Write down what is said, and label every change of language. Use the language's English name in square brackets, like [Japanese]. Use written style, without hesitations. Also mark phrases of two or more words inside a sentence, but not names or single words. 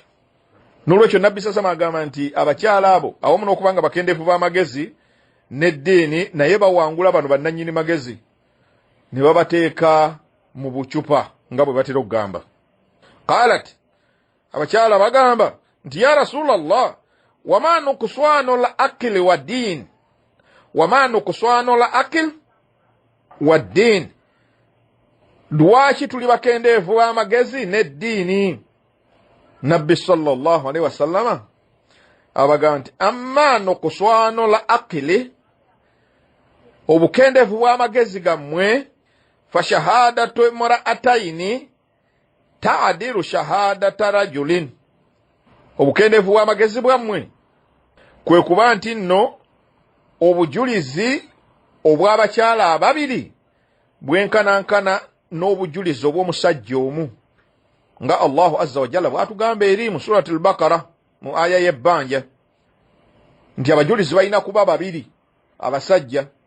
[Ganda] N'olwekyo nabbi sasama agamba nti abakyala abo awamu n'okubanga bakendeevu b'amagezi n'eddiini, naye bawangula bano bannannyini magezi ne babateeka mu bucupa nga bwe batera okugamba. [Arabic] Qaalat, [Ganda] abakyala bagamba nti [Arabic] يا رسول الله وما نقصان العقل والدين, وما نقصان العقل والدين, [Ganda] lwaki tuli bakendeevu b'amagezi n'eddiini? [Arabic] Nabbi صلى الله عليه وسلم abaganti أما نقصان العقل [Ganda] obukendevu bw'amagezi gammwe [Arabic] فشهادة امرأتين تعدل شهادة رجل [Ganda] obukendevu bw'amagezi bwammwe kwe kuba nti nno obujulizi obw'abakyala ababiri bwenkanankana n'obujulizi obw'omusajja omu nga [Arabic] الله عز وجل [Ganda] bw'atugamba eri mu surati al-Baqara mu aya y'ebbanja nti abajulizi balina kuba babiri abasajja